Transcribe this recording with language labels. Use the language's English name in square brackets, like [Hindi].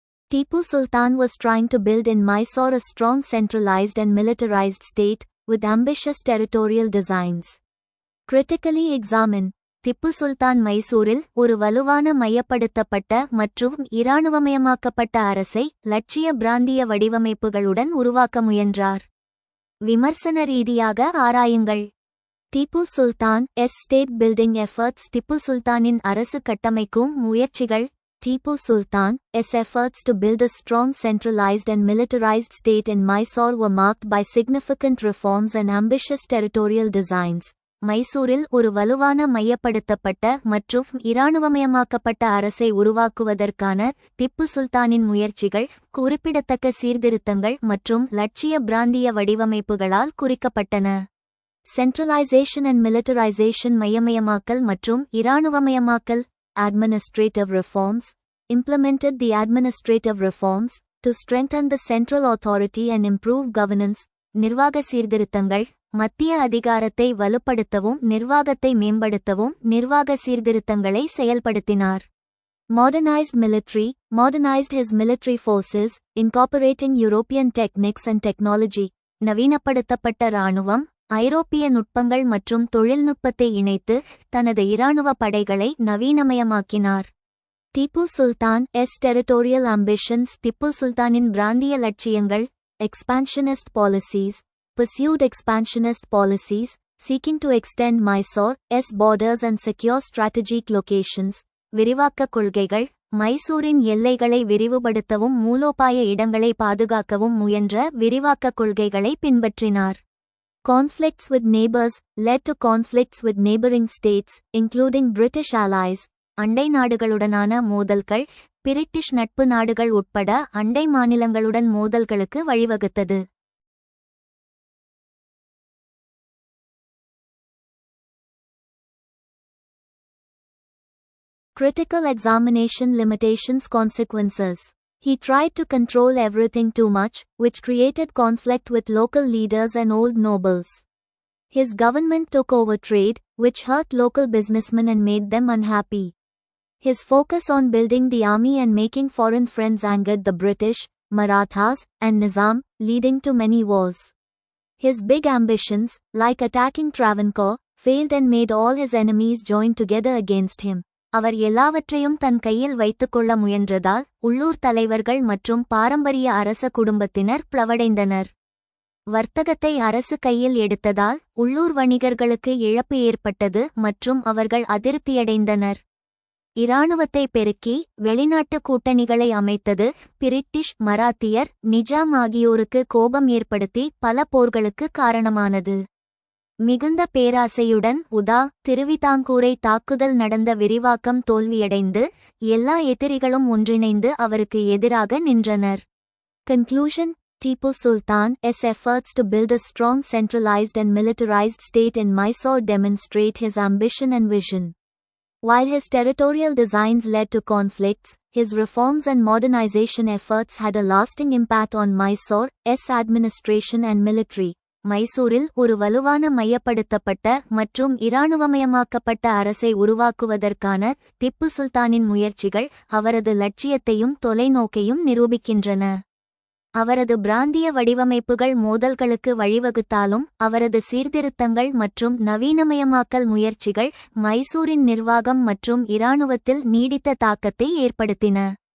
[English] Tipu Sultan was trying to build in Mysore a strong centralized and militarized state, with ambitious territorial designs. Critically examine. [Tamil] Tipu Sultan மைசூரில் ஒரு வலுவான மையப்படுத்தப்பட்ட மற்றும் இராணுவமயமாக்கப்பட்ட அரசை லட்சிய பிராந்திய வடிவமைப்புகளுடன் உருவாக்க முயன்றார். விமர்சன ரீதியாக ஆராயுங்கள். Tipu Sultan [English] State building efforts. [Tamil] Tipu சுல்தானின் அரசு கட்டமைக்கும் முயற்சிகள். [English] Tipu Sultan's efforts to build a strong centralized and militarized state in Mysore were marked by significant reforms and ambitious territorial designs. [Tamil] மைசூரில் ஒரு வலுவான மையப்படுத்தப்பட்ட மற்றும் இராணுவமயமாக்கப்பட்ட அரசை உருவாக்குவதற்கான திப்பு சுல்தானின் முயற்சிகள் குறிப்பிடத்தக்க சீர்திருத்தங்கள் மற்றும் லட்சிய பிராந்திய வடிவமைப்புகளால் குறிக்கப்பட்டன. [English] Centralisation and militarisation. [Tamil] மையமயமாக்கல் மற்றும் இராணுவமயமாக்கல். [English] Administrative reforms. Implemented the administrative reforms to strengthen the central authority and improve governance. நிர்வாக சீர்திருத்தங்கள் மத்திய அதிகாரத்தை வலுப்படுத்தவும் நிர்வாகத்தை மேம்படுத்தவும் நிர்வாக சீர்திருத்தங்களை செயல்படுத்தினார். Modernized military. Modernized his military forces, incorporating European techniques and technology. [Tamil] நவீனப்படுத்தப்பட்ட இராணுவம் ஐரோப்பிய நுட்பங்கள் மற்றும் தொழில்நுட்பத்தை இணைத்து தனது இராணுவ படைகளை நவீனமயமாக்கினார். Tipu Sultan [English] Territorial ambitions. [Tamil] திப்பு சுல்தானின் பிராந்திய லட்சியங்கள். [English] Expansionist policies. pursued expansionist policies, seeking to extend Mysore's borders and secure strategic locations. [Tamil] விரிவாக்க கொள்கைகள் மைசூரின் எல்லைகளை விரிவுபடுத்தவும் மூலோபாய இடங்களை பாதுகாக்கவும் முயன்ற விரிவாக்க கொள்கைகளை பின்பற்றினார். [English] Conflicts with neighbors led to conflicts with neighboring states, including British allies. [Tamil] அண்டை நாடுகளுடனான மோதல்கள் பிரிட்டிஷ் நட்பு நாடுகள் உட்பட அண்டை மாநிலங்களுடன் மோதல்களுக்கு வழிவகுத்தது. [English] Critical examination limitations. Consequences. He tried to control everything too much, which created conflict with local leaders and old nobles. His government took over trade, which hurt local businessmen and made them unhappy. His focus on building the army and making foreign friends angered the British, Marathas, and Nizam, leading to many wars. His big ambitions, like attacking Travancore, failed and made all his enemies join together against him. [Tamil] அவர் எல்லாவற்றையும் தன் கையில் வைத்துக்கொள்ள முயன்றதால் உள்ளூர் தலைவர்கள் மற்றும் பாரம்பரிய அரச குடும்பத்தினர் பிளவடைந்தனர். வர்த்தகத்தை அரசு கையில் எடுத்ததால் உள்ளூர் வணிகர்களுக்கு இழப்பு ஏற்பட்டது மற்றும் அவர்கள் அதிருப்தியடைந்தனர். இராணுவத்தை பெருக்கி வெளிநாட்டு கூட்டணிகளை அமைத்தது பிரிட்டிஷ், மராத்தியர், நிஜாம் ஆகியோருக்கு கோபம் ஏற்படுத்தி பல போர்களுக்கு காரணமானது. மிகுந்த பேராசையுடன் திருவிதாங்கூரை தாக்குதல் நடந்த விரிவாக்கம் தோல்வியடைந்து எல்லா எதிரிகளும் ஒன்றிணைந்து அவருக்கு எதிராக நின்றனர். [English] Conclusion. Tipu Sultan's efforts to build a strong centralized and militarized state in Mysore demonstrate his ambition and vision. While his territorial designs led to conflicts, his reforms and modernization efforts had a lasting impact on Mysore's administration and military. [Tamil] மைசூரில் ஒரு வலுவான மையப்படுத்தப்பட்ட மற்றும் இராணுவமயமாக்கப்பட்ட அரசை உருவாக்குவதற்கான திப்பு சுல்தானின் முயற்சிகள் அவரது லட்சியத்தையும் தொலைநோக்கையும் நிரூபிக்கின்றன. அவரது பிராந்திய வடிவமைப்புகள் மோதல்களுக்கு வழிவகுத்தாலும் அவரது சீர்திருத்தங்கள் மற்றும் நவீனமயமாக்கல் முயற்சிகள் மைசூரின் நிர்வாகம் மற்றும் இராணுவத்தில் நீடித்த தாக்கத்தை ஏற்படுத்தின.